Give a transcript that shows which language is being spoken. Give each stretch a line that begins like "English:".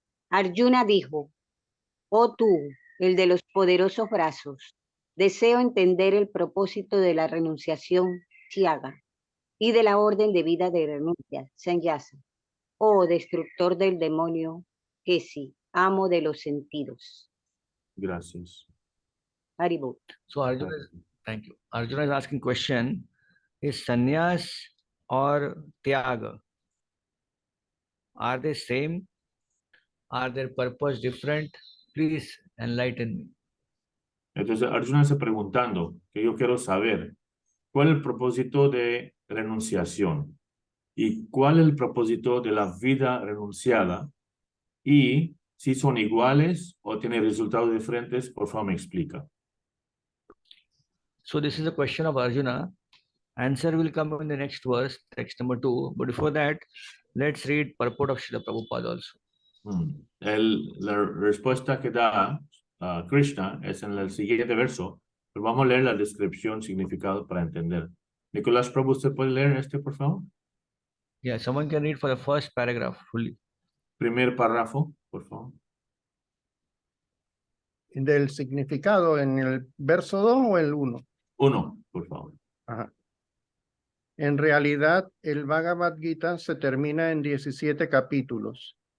Spanish: Arjuna dijo, oh tú, el de los poderosos brazos. Deseo entender el propósito de la renunciación, Tyaga, y de la orden de vida de renuncia, Sannyasa. Oh, destructor del demonio, Kesi, amo de los sentidos. Gracias. Haribol.
English: So Arjuna is, thank you. Arjuna is asking question, is sannyas or tyaga, are they same? Are their purpose different? Please enlighten me.
Spanish: Entonces Arjuna está preguntando, que yo quiero saber, ¿cuál es el propósito de renunciación? ¿Y cuál es el propósito de la vida renunciada? Y si son iguales o tienen resultados diferentes, por favor me explica.
English: So this is a question of Arjuna. Answer will come in the next verse, text number 2. But before that, let's read purport of Srila Prabhupada also.
Spanish: La respuesta que da Krishna es en el siguiente verso, pero vamos a leer la descripción, significado para entender. Nicolás Prabhu, ¿usted puede leer este, por favor?
English: Yeah, someone can read for the first paragraph fully.
Spanish: Primer párrafo, por favor. Del significado en el verso 2 o el 1. 1, por favor. Ajá. En realidad, el Bhagavad Gita se termina en 17 capítulos.